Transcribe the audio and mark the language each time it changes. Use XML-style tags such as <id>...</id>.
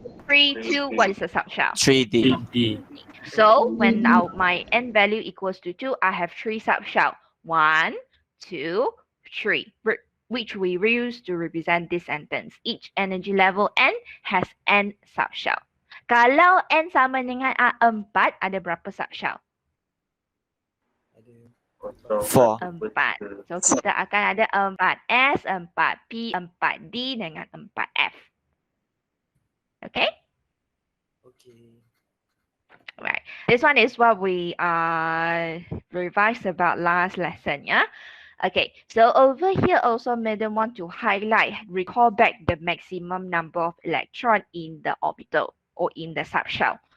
<en>3, 2, what is the subshell? 3D. So when my N value equals to 2, I have 3 subshell. 1, 2, 3, which we use to represent this sentence. Each energy level N has N subshell.</en> <ms>Kalau N sama dengan 4, ada berapa subshell? 4. 4. So kita akan ada 4S, 4P, 4D dengan 4F.</ms> <en>Okay? Okay. Right. This one is what we revised about last lesson, yeah? Okay, so over here also Madam want to highlight, recall back the maximum number of electron in the orbital or in the subshell.</en>